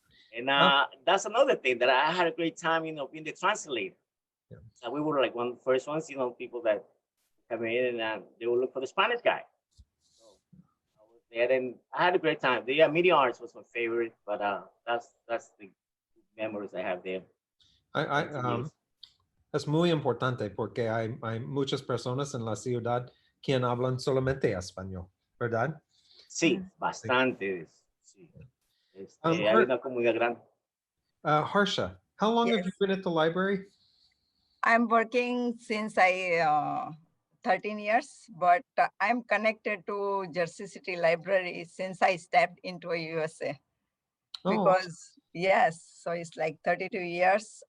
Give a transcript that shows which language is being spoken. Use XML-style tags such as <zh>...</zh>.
<en>And that's another thing that I had a great time, being the translator. Yeah. So we were like one of the first ones, people that come in and they would look for the Spanish guy. So I was there, and I had a great time. The media arts was my favorite, but that's the memories I have there.</en> <es>Es muy importante porque hay muchas personas en la ciudad quien hablan solamente español, ¿verdad? Sí, bastante. Sí. Hay una comunidad grande.</es> <en>Harsha, how long have you been at the library? I'm working since I 13 years, but I'm connected to Jersey City Library since I stepped into a USA. Oh, Because yes, so it's like 32 years.</en>